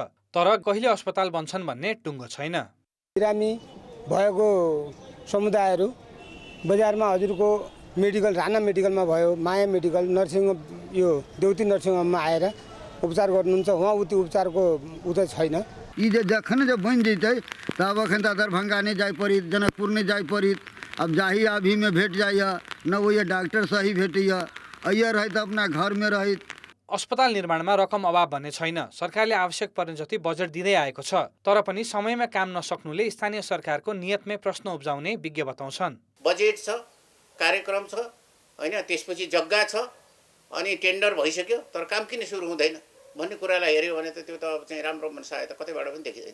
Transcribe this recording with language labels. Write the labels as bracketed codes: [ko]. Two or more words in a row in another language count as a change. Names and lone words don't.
[ne] तर कहिले अस्पताल बन्छन् भन्ने टुङ्गो छैन। बिरामी भएको समुदायहरू बजारमा हजुरको मेडिकल राणा मेडिकलमा भयो, माया मेडिकल, नर्सिङ यो देउती नर्सिङ होममा आएर उपचार गर्नुहुन्छ। उहाँ उति उपचारको उतै छैन। [mai] यी जखन जब बन जैतै तब अखन त दरभंगा नहीं जाय पड़ी, जनकपुर नहीं जाय पड़ी। अब जाही अभी में भेट जाइए न वो ये डॉक्टर सही भेटिए अइए रहे तो अपना घर में रहे। [ne] अस्पताल निर्माणमा रकम अभाव भन्ने छैन। सरकारले आवश्यक पर्ने जति बजेट दिँदै आएको छ। तर पनि समयमा काम नसक्नुले स्थानीय सरकारको नियतमै प्रश्न उब्जाउने विज्ञ बताउँछन्। बजेट छ, कार्यक्रम छ, हैन, त्यसपछि जग्गा छ, अनि टेन्डर भइसक्यो, तर काम किन सुरु हुँदैन भन्ने कुरालाई हेर्यो भने त त्यो त चाहिँ राम्रो सहायता कतैबाट पनि देखिँदैन।